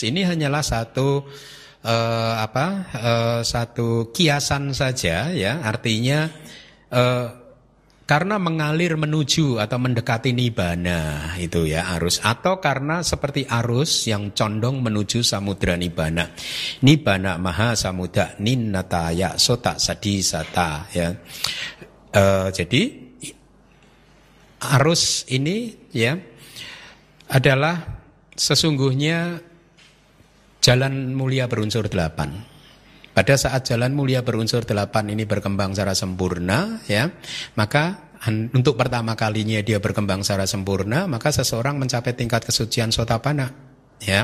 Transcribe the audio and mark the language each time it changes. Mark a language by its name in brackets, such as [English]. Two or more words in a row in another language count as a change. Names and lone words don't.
[Indonesian] Ini hanyalah satu satu kiasan saja, ya. Artinya karena mengalir menuju atau mendekati nibbana, itu ya arus, atau karena seperti arus yang condong menuju samudra nibbana. [Pali] Nibbana maha samudra ninnataya sota sadisata, [Indonesian] ya. Jadi arus ini, ya, adalah sesungguhnya jalan mulia berunsur 8. Pada saat jalan mulia berunsur 8 ini berkembang secara sempurna, ya, maka untuk pertama kalinya dia berkembang secara sempurna, maka seseorang mencapai tingkat kesucian sotapana, ya.